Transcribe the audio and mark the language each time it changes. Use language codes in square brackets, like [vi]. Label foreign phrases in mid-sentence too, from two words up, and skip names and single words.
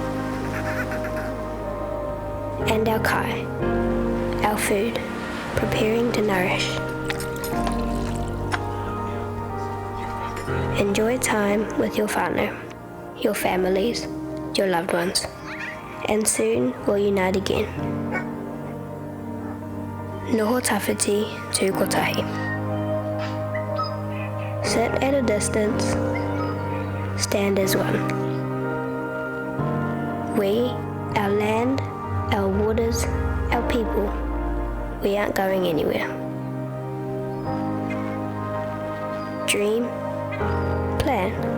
[en] And our kai, our food, preparing to nourish. Enjoy time with your whānau, your families, your loved ones, and soon we'll unite again. [mi] Noho tawhiti tū kotahi. [en] Sit at a distance, stand as one. We, our land, our waters, our people, we aren't going anywhere. Dream, plan.